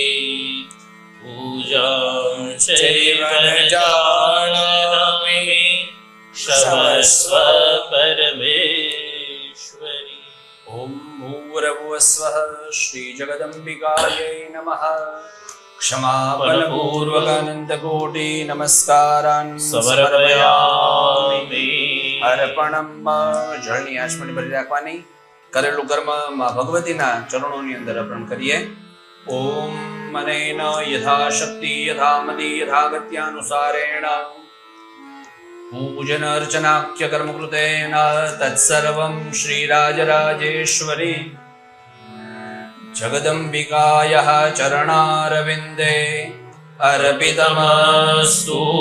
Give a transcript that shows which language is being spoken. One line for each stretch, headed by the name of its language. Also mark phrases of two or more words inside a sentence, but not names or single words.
Sanskrit: पूजाश्चैव न जानामि क्षमस्व परमेश्वरी ॐ भूर्भुवस्वः श्रीजगदम्बिकायै नमः क्षमापणपूर्वकानन्दकोटि नमस्कारान् સમર્પયામિ
Gujarati: અર્પણમ જળની આચમણી ભરી રાખવાની કરેલું કર્મ માં ભગવતીના ચરણોની અંદર અર્પણ કરીએ.
Sanskrit: ओम् अनेन यथाशक्ति यथामति यथागत्यानुसारेण पूजन अर्चनाख्य कर्म कृतेन तत्सर्वं श्रीराजराजेश्वरी जगदम्बिकायाः चरणारविन्दे अर्पितमस्तु.